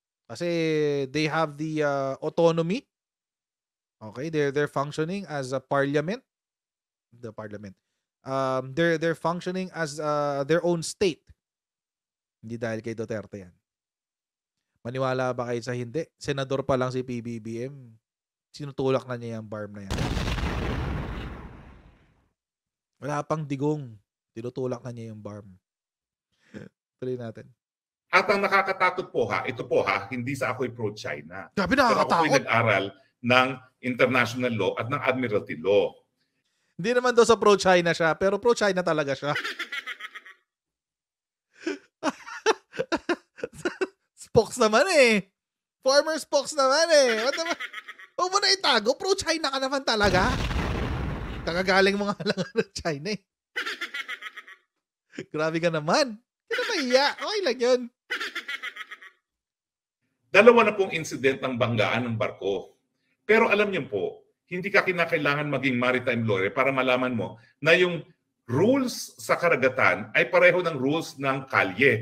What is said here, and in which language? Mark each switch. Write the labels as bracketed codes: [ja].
[tl] Kasi [en] they have the autonomy. Okay, they're functioning as a parliament. The parliament. They're functioning as their own state. [tl] Hindi dahil kay Duterte yan. Maniwala ba kayo sa hindi? Senador pa lang si PBBM. Sinutulak na niya yung barm na yan. Wala pang digong. Tinutulak na niya yung barm. Tuloy natin. At ang nakakatakot po ito po hindi sa ako'y pro-China. Grabe, Pero nakakatakot. ako'y nag-aral ng international law at ng admiralty law. Hindi naman daw sa pro-China siya, pero pro-China talaga siya. Spokes naman Former spokes naman What naman? Huwag mo na itago, pro-China ka naman talaga. Kakagaling mo nga lang ng China Grabe ka naman. Hindi na mahiya. Okay lang yun. Dalawa na pong incident ng banggaan ng barko. Pero alam niyo po, hindi ka kinakailangan maging maritime lawyer para malaman mo na yung rules sa karagatan ay pareho ng rules ng kalye.